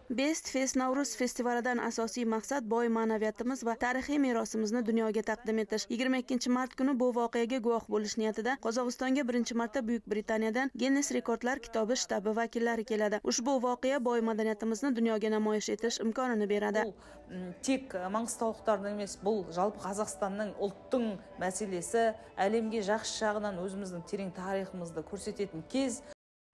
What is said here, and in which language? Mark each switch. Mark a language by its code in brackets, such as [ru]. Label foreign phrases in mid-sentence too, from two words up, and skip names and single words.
[uz] Best Fest Navro'z festivalidan asosiy maqsad boy ma'naviyatimiz va tarixiy merosimizni dunyoga taqdim etish. 22 mart kuni bu voqeaga guvoh bo'lish niyatida Qozog'istonga birinchi marta Buyuk Britaniyadan Ginnes rekordlar kitobi shtabi vakillari keladi. Ushbu voqea boy madaniyatimizni dunyoga namoyish etish imkonini beradi. [kk] Тек маңғыстаулықтардың емес, бұл жалпы Қазақстанның ұлттың мәселесі, әлемге жақсы жағынан өзіміздің терең тарихымызды көрсететін кез.